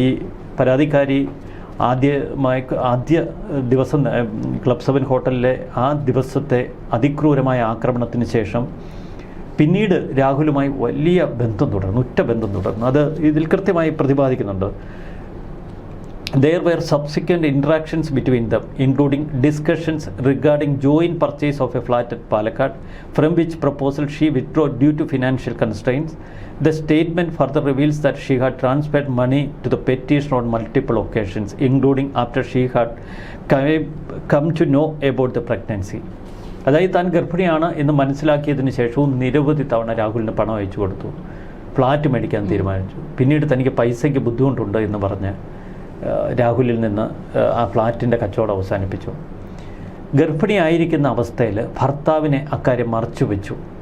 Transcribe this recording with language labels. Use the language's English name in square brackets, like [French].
[Malayalam] ഈ പരാതിക്കാരി ആദ്യ ദിവസം ക്ലബ് 7 ഹോട്ടലിലെ ആ ദിവസത്തെ അതിക്രൂരമായ ആക്രമണത്തിന് ശേഷം പിന്നീട് രാഹുലുമായി വലിയ ബന്ധം തുടർന്നു, ഉറ്റ ബന്ധം തുടർന്നു. അത് ഇതിൽ കൃത്യമായി പ്രതിപാദിക്കുന്നുണ്ട്. [English] There were subsequent interactions between them, including discussions regarding joint purchase of a flat at Palakkad, from which proposal she withdrew due to financial constraints. The statement further reveals that she had transferred money to the petitioner on multiple occasions, including after she had come to know about the pregnancy. [Malayalam] അതായത് താൻ ഗർഭിണിയാണ് എന്ന് മനസ്സിലാക്കിയതിന് ശേഷവും നിരവധി തവണ രാഹുലിന് പണം അയച്ചു കൊടുത്തു. ഫ്ലാറ്റ് മേടിക്കാൻ തീരുമാനിച്ചു. പിന്നീട് തനിക്ക് പൈസയ്ക്ക് ബുദ്ധിമുട്ടുണ്ട് എന്ന് പറഞ്ഞ് രാഹുലിൽ നിന്ന് ആ ഫ്ലാറ്റിൻ്റെ കച്ചവടം അവസാനിപ്പിച്ചു. ഗർഭിണിയായിരിക്കുന്ന അവസ്ഥയിൽ ഭർത്താവിനെ അക്കാര്യം മറച്ചു വെച്ചു.